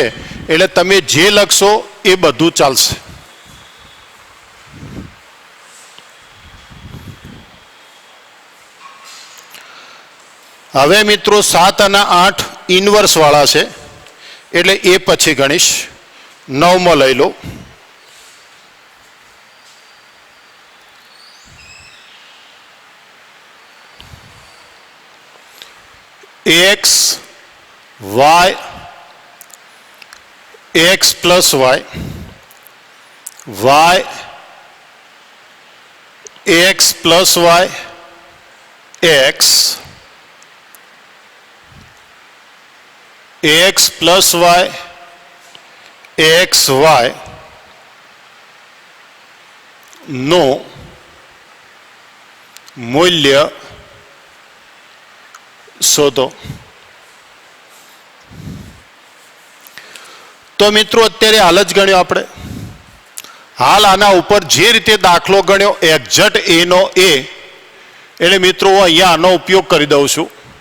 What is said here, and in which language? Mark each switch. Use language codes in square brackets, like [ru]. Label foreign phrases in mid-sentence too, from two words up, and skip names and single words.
[gu] એટલે તમે જે લખશો એ બધું ચાલશે। હવે મિત્રો 7 અને 8 ઇન્વર્સ વાળા છે એટલે એ પછી ગણીશ। 9 માં લઈ લો। x y x plus y y x plus y x x plus y x y નો મૂલ્ય શોધો। તો મિત્રો અત્યારે હાલ જ ગણ્યો આપણે। હાલ આના ઉપર જે રીતે દાખલો ગણ્યો એક્ઝેક્ટ A નો A, એટલે મિત્રો હું અહીંયા આનો ઉપયોગ કરી દઉં છું।